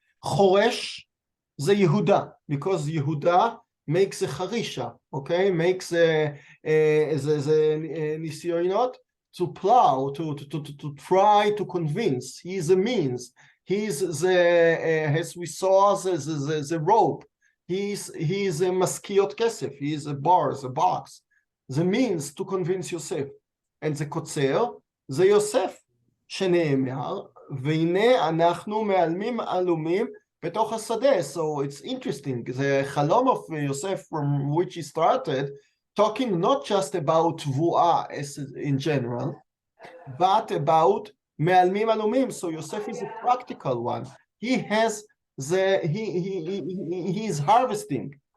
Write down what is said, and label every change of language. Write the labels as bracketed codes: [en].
[en] Choresh זה Yehuda, because Yehuda makes a charisha, okay, makes a nisyonot to plow, to try to convince. He is a means. He is as we saw, the rope. He is a maskiot kesef. He is a bar, the box, the means to convince Yosef. [he] And the קוצר זה יוסף, שנאמר, והנה אנחנו מעלמים עלומים בתוך השדה. [en] So it's interesting, the חלום of Yosef from which he started, talking not just about תבואה in general, but about [he] מעלמים עלומים. [en] So Yosef is a practical one. He has he is harvesting.